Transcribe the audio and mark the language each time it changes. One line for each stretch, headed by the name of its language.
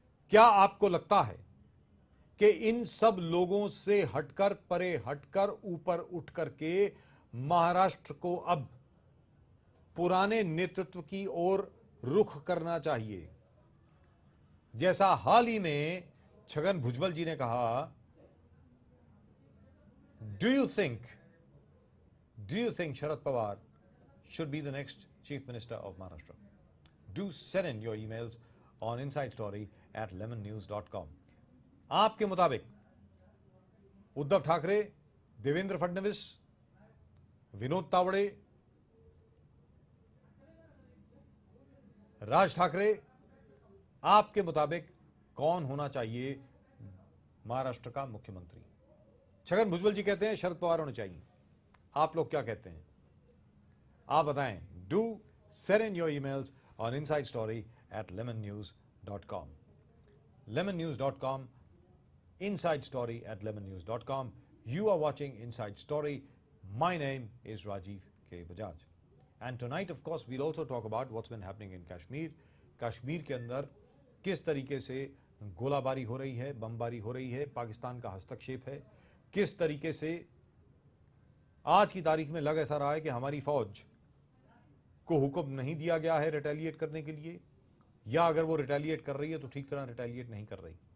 Hindi: क्या आपको लगता है कि इन सब लोगों से हटकर, परे हटकर, ऊपर उठकर के महाराष्ट्र को अब पुराने नेतृत्व की ओर रुख करना चाहिए? जैसा हाल ही में छगन भुजबल जी ने कहा,
English: Do you think Sharad Pawar should be the next Chief Minister of Maharashtra? Do send in your emails on insidestory@lemonnews.com.
Hindi: आपके मुताबिक उद्धव ठाकरे, देवेंद्र फडणवीस, विनोद तावड़े, राज ठाकरे, आपके मुताबिक कौन होना चाहिए महाराष्ट्र का मुख्यमंत्री? छगन भुजबल जी कहते हैं शरद पवार होने चाहिए. आप लोग क्या कहते हैं? आप बताएं.
English: Do send in your emails on inside story at lemonnews.com. lemonnews.com, inside story at lemonnews.com. You are watching Inside Story. My name is Rajiv K. Bajaj. And tonight, of course, we'll also talk about what's been happening in Kashmir.
Hindi: Kashmir के अंदर किस तरीके से गोलाबारी हो रही है, बमबारी हो रही है, पाकिस्तान का हस्तक्षेप है, किस तरीके से आज की तारीख में लग ऐसा रहा है कि हमारी फौज को हुक्म नहीं दिया गया है रिटेलिएट करने के लिए, या अगर वो रिटेलिएट कर रही है तो ठीक तरह रिटेलिएट नहीं कर रही.